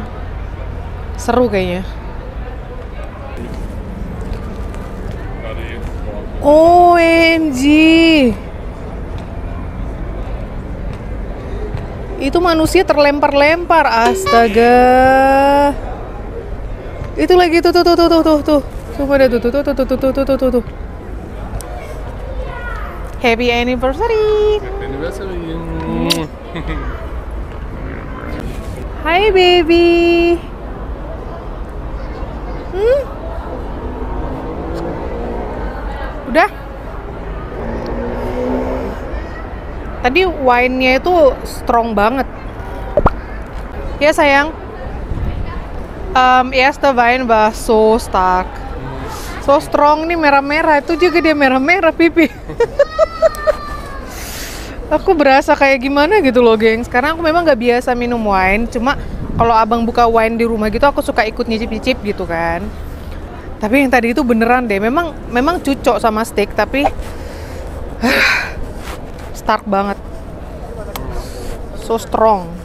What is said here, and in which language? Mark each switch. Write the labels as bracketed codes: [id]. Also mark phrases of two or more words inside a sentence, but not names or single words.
[id] Seru kayaknya. OMG. Itu manusia terlempar-lempar, astaga. Itu lagi tuh. Coba deh tuh. [en] Happy anniversary. Happy anniversary. Hai baby. [id] Udah. Tadi wine-nya itu strong banget. Ya sayang. [de] Erste Wein war so stark. [en] So strong [id] nih, merah-merah. Itu juga dia merah-merah pipi. Aku berasa kayak gimana gitu loh gengs. Karena aku memang gak biasa minum wine. Cuma kalau abang buka wine di rumah gitu aku suka ikut nyicip-nyicip gitu kan. Tapi yang tadi itu beneran deh, memang cucok sama steak, tapi stark banget, [en] so strong.